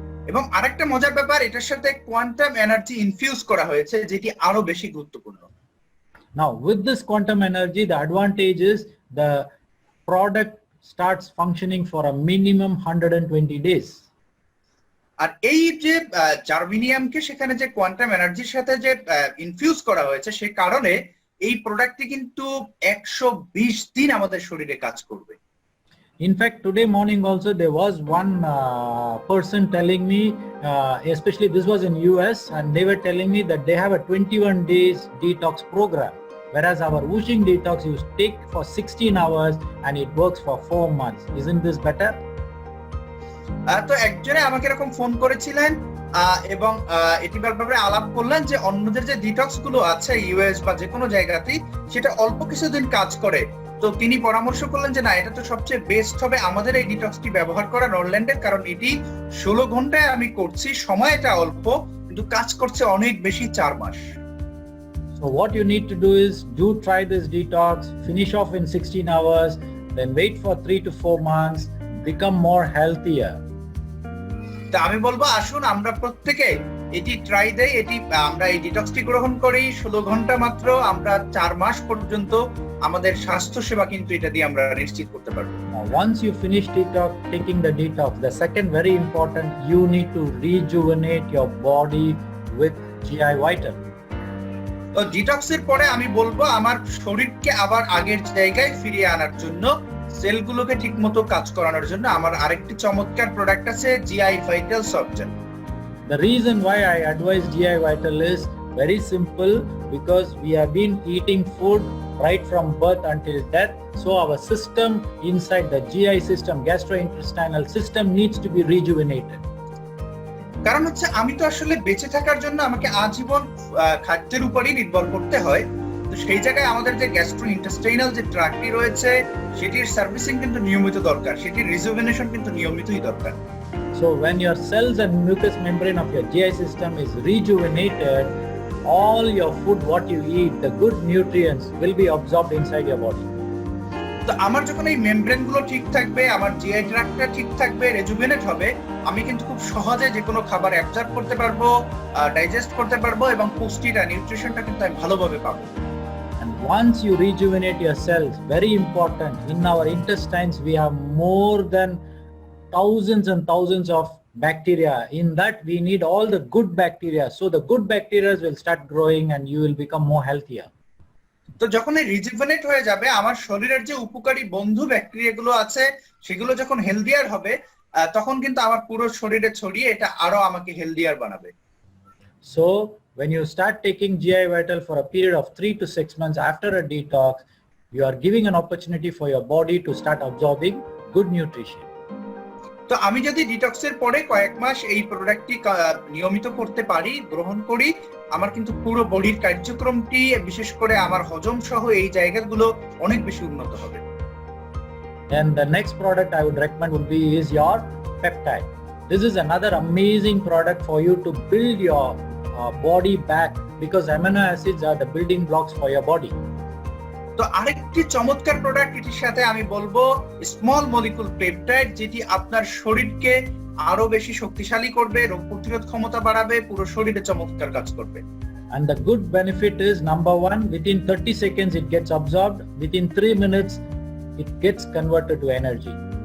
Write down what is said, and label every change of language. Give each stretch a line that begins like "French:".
Bangla: এবং আরেকটা মজার ব্যাপার, এটার সাথে কোয়ান্টাম এনার্জি ইনফিউজ করা হয়েছে, যেটি আরো বেশি গুরুত্বপূর্ণ।
English: Now with this quantum energy, the advantage is the product starts functioning for a minimum 120 days.
Bangla: আর এই যে জার্মেনিয়ামকে সেখানে যে কোয়ান্টাম এনার্জির সাথে যে ইনফিউজ করা হয়েছে, সে কারণে এই প্রোডাক্টটি কিন্তু 120 দিন আমাদের শরীরে কাজ করবে।
English: In fact, today morning also there was one person telling me, especially this was in US, and they were telling me that they have a 21 days detox program, whereas our Whooshing Detox you take for 16 hours and it works for 4 months. Isn't this better?
Bangla: তো একজনে আমাকে এরকম phone করেছিলেন এবং এটি ব্যাপারে আলাপ করলেন যে অন্যদের যে ডিটক্স গুলো আছে ইউএস বা যে কোনো জায়গাতেই সেটা অল্প কিছুদিন কাজ করে, তো তিনি পরামর্শ করলেন যে না, এটা তো সবচেয়ে বেস্ট হবে আমাদের এই ডিটক্সটি ব্যবহার করা নরল্যান্ডের, কারণ এটি 16 ঘন্টায় আমি করছি, সময়টা অল্প কিন্তু কাজ করছে অনেক বেশি, 4 মাস।
English: So what you need to do is try this detox, finish off in 16 hours, then wait for 3 to 4 months, become more healthier.
Bangla: তা আমি বলবো আসুন আমরা প্রত্যেকে এটি ট্রাই দেই, এটি আমরা এই ডিটক্সটি গ্রহণ করি 16 ঘন্টা মাত্র, আমরা 4 মাস পর্যন্ত আমাদের স্বাস্থ্য সেবা কিন্তু এটা দিয়ে আমরা নিশ্চিত করতে পারবো।
English: Now, once you finish taking the detox, the second very important, you need to rejuvenate your body with GI Vital.
Bangla: তো ডিটক্সের পরে আমি বলবো আমার শরীরকে আবার আগের জায়গায় ফিরিয়ে আনার জন্য, সেলগুলোকে ঠিকমতো কাজ করানোর জন্য আমার আরেকটি চমৎকার প্রোডাক্ট আছে, GI Vital Soft Gel।
English: The reason why I advise GI Vital is very simple, because we have been eating food right from birth until death. So our system inside the GI system, gastrointestinal system, needs to be rejuvenated.
Bangla: কারণ হচ্ছে আমি তো আসলে বেঁচে থাকার জন্য আমাকে আজীবন খাদ্যের উপরই নির্ভর করতে হয়। তো সেই জায়গায় আমাদের যে গ্যাস্ট্রোইন্টেস্টাইনাল যে ট্র্যাক্টটি রয়েছে সেটির সার্ভিসিং কিন্তু নিয়মিত দরকার, সেটির রিজুভেনেশন কিন্তু নিয়মিতই দরকার।
English: So when your cells and mucous membrane of your GI system is rejuvenated, all your food, what you eat, the good nutrients will be absorbed inside your body.
Bangla: তো আমার যখন এই মেমব্রেন গুলো ঠিক থাকবে, আমার জিআই ট্র্যাক্টটা ঠিক থাকবে, রেজুভেনেট হবে, আমি কিন্তু খুব সহজে যে কোনো খাবার অ্যাবজর্ব করতে পারবো, ডাইজেস্ট করতে পারবো এবং পুষ্টিটা, নিউট্রিশনটা কিন্তু আমি ভালোভাবে পাবো।
English: And once you rejuvenate your cells, very important, in our intestines we have more than thousands and thousands of bacteria. In that we need all the good bacteria. So the good bacteria will start growing and you will become more healthier.
Bangla: তো যখন এই রিজুভেনেট হয়ে যাবে, আমার শরীরের যে উপকারী বন্ধু ব্যাকটেরিয়াগুলো আছে সেগুলো যখন হেলদিয়ার হবে, তখন কিন্তু আমার পুরো শরীরে ছড়িয়ে এটা আরো আমাকে হেলদিয়ার বানাবে।
English: So when you start taking GI Vital for a period of 3 to 6 months after a detox, you are giving an opportunity for your body to start absorbing good nutrition.
Bangla: তো আমি যদি ডিটক্সের পরে কয়েক মাস এই প্রোডাক্টটি নিয়মিত করতে পারি, গ্রহণ করি, আমার কিন্তু পুরো বডির কার্যক্রমটি, বিশেষ করে আমার হজম সহ এই জায়গাগুলো অনেক বেশি উন্নত হবে।
English: And the next product I would recommend would be is your peptide. This is another amazing product for you to build your body back, because amino acids are the building blocks for your body.
Bangla: তো আরেকটি চমৎকার product এটির সাথে আমি বলবো small molecule peptide, যেটি আপনার শরীরকে আরো বেশি শক্তিশালী করবে, রোগ প্রতিরোধ ক্ষমতা বাড়াবে, পুরো শরীরে চমৎকার কাজ করবে।
English: And the good benefit is, number one, within 30 seconds it gets absorbed, within 3 minutes it gets converted to energy.